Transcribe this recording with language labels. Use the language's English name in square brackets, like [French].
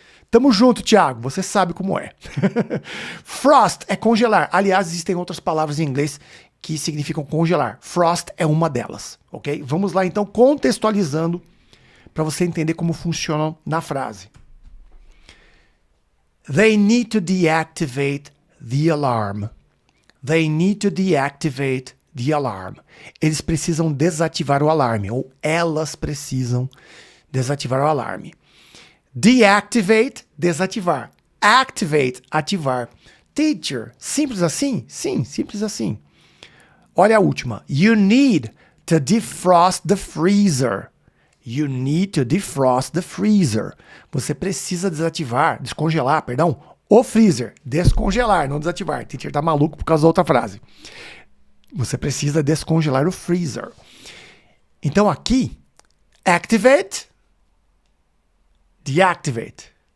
[Portuguese] Tamo junto, Thiago, você sabe como é. Frost é congelar. Aliás, existem outras palavras em inglês que significam congelar. Frost é uma delas, ok? Vamos lá, então, contextualizando para você entender como funciona na frase. [English] They need to deactivate the alarm. They need to deactivate the alarm. [Portuguese] Eles precisam desativar o alarme, ou elas precisam desativar o alarme. Deactivate, desativar. Activate, ativar. Teacher, simples assim? Sim, simples assim. Olha a última. [English] You need to defrost the freezer. You need to defrost the freezer. [Portuguese] Você precisa descongelar, perdão, o freezer. Descongelar, não desativar. Teacher tá maluco por causa da outra frase. Você precisa descongelar o freezer. Então aqui, activate, deactivate.